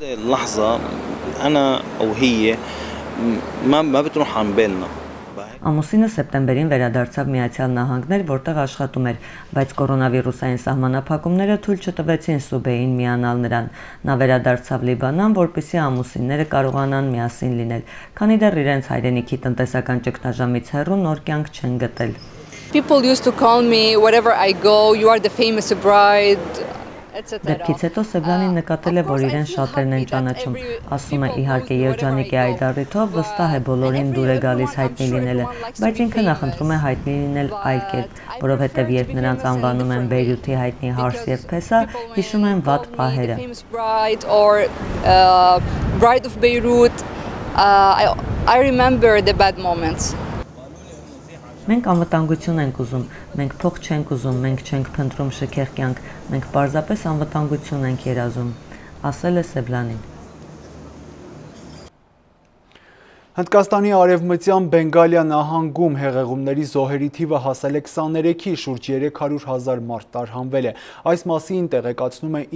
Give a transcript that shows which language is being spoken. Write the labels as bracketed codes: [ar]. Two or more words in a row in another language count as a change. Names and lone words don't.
[hy] Ամուսինը սեպտեմբերին վերադարձավ Միացյալ Նահանգներ, որտեղ աշխատում էր, բայց կորոնավիրուսային սահմանափակումները թույլ չտվեցին Սուբեին միանալ նրան։ Նա վերադարձավ Լիբանան, որպեսզի ամուսինները կարողանան միասին լինել, քանի դեռ իրենց հայրենիքի տնտեսական ճգնաժամից հեռու նոր կյանք չեն գտել։ [en] People used to call me wherever I go, you are the famous bride. [hy] Դեպքից հետո Սեբլանին նկատել է, որ իրեն շատերն են ճանաչում, ասում է իհարկե երջանիկ է այդ առիթով, վստահ է բոլորին դուր է գալիս հայտնի լինելը, բայց ինքը նախընտրում է հայտնի լինել այլ կերպ, որովհետև երբ նրանց անվանում են Բեյրութի հայտնի Հարս եւ Փեսա, հիշում են վատ պահերը։ [en] Bride of Beirut, I remember the bad moments. [hy] Մենք անվտանգություն ենք ուզում, մենք փող չենք ուզում, մենք չենք փնտրում շքեղ կյանք, մենք պարզապես անվտանգություն ենք երազում, ասել է Սեբլանին։ Հնդկաստանի արևմտյան Բենգալիա նահանգում հեղեղումների զոհերի թիվը հասել է 23-ի, շուրջ 300,000 մարդ տարհանվել է։ Այս մասին տեղեկացնում է